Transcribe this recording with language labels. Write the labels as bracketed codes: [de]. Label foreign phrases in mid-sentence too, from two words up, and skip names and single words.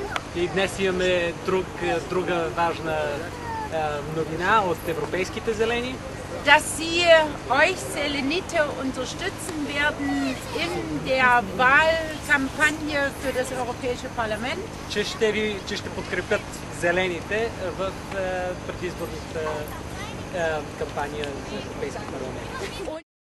[bg] И днес имаме друга важна новина от Европейските зелени. [de] Dass sie euch Selenite unterstützen werden in der Wahlkampagne für das Europäische Parlament. [bg] Че ще подкрепят зелените в предизборната кампания за Европейски парламент.